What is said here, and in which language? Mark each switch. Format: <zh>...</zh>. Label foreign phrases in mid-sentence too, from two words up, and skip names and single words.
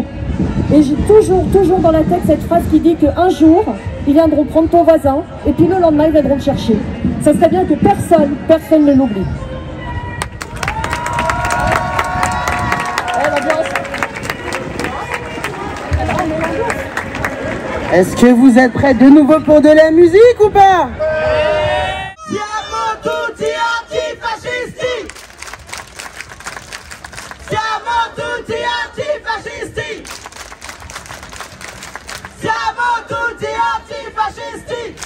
<fr>Et j'ai toujours dans la tête cette phrase qui dit qu'un jour, ils viendront prendre ton voisin, et puis le lendemain, ils viendront te chercher. Ça serait bien que personne ne l'oublie. Est-ce que vous êtes prêts de nouveau pour de la musique ou pas?</fr> <it>Siamo tutti antifascisti! Siamo tutti antifascisti! Siamo tutti antifascisti!</it>